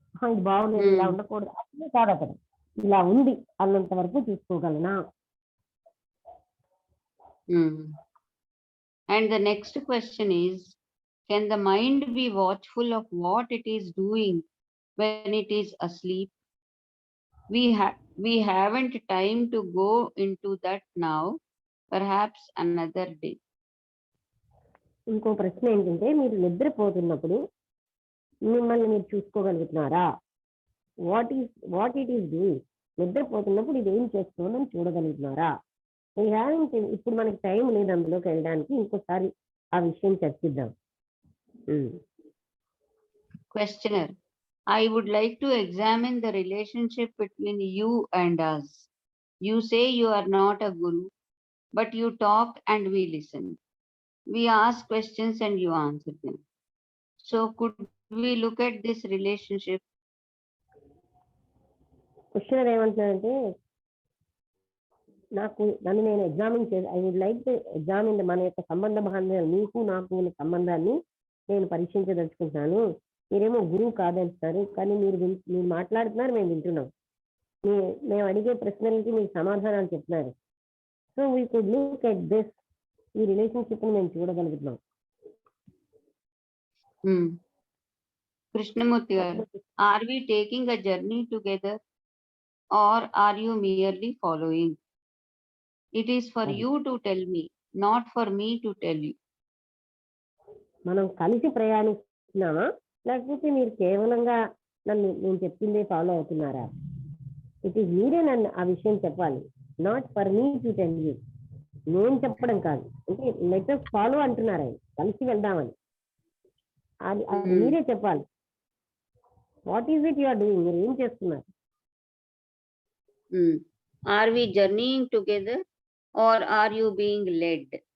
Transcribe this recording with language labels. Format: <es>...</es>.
<te>ఇది బాగుంది, ఇలా ఉండకూడదు అట్లే కాదు, అక్కడ ఇలా ఉంది అన్నంత వరకు చూసుకోగలనా?</te> <en>And the next question is, can the mind be watchful of what it is doing when it is asleep? We haven't time to go into that now, perhaps another day.</en> <te>ఇంకో ప్రశ్న ఏంటంటే, మీరు నిద్రపోతున్నప్పుడు మిమ్మల్ని మీరు చూసుకోగలుగుతున్నారా?</te> <en>what it is doing,</en> <te>నిద్రపోతున్నప్పుడు ఇది ఏం చేస్తుందని చూడగలుగుతున్నారా? ఇప్పుడు మనకి టైం లేదు అందులోకి వెళ్ళడానికి, ఇంకోసారి ఆ విషయం చర్చిద్దాం.</te> <en>Questioner, I would like to examine the relationship between you and us. You say you are not a guru, but you talk and we listen. We ask questions and you answer them. So could we look at this relationship?</en> <te>Questionnaire ఏమంటున్నారంటే, నన్ను నేను examine చేసి,</te> <en>I would like to examine</en> <te>మన యొక్క సంబంధ బాంధవ్యాలు, నీకు నాకు ఉన్న సంబంధాన్ని నేను పరీక్షించదలుచుకుంటున్నాను. మీరేమో గురువు కాదంటున్నారు, కానీ మీరు మాట్లాడుతున్నారు, మేము వింటున్నాం. మేము అడిగే ప్రశ్నలకి మీరు సమాధానాలు చెప్తున్నారు.</te> <en>so we could look at this,</en> <te>ఈ రిలేషన్షిప్ ని మేము చూడగలుగుతున్నాం.</te> <en>Krishnamurti garu, are we taking a journey together or are you merely following? It is for you to tell me, not for me to tell you.</en> <te>మనం కలిసి ప్రయాణిస్తున్నామా, లేకపోతే మీరు కేవలంగా నేను చెప్పిందే ఫాలో అవుతున్నారా?</te> <en>it is</en> <te>మీరే నన్ను ఆ విషయం చెప్పాలి,</te> <en>Not for me to tell you.</en> <te>నేను చెప్పడం కాదు, అంటే లెట్ us ఫాలో అంటున్నారు ఆయన, కలిసి వెళ్దామని. అది మీరే చెప్పాలి.</te> <en>what is it you are doing,</en> <te>మీరు ఏం చేస్తున్నారు?</te> <en>Are we journeying together or are you being led?</en>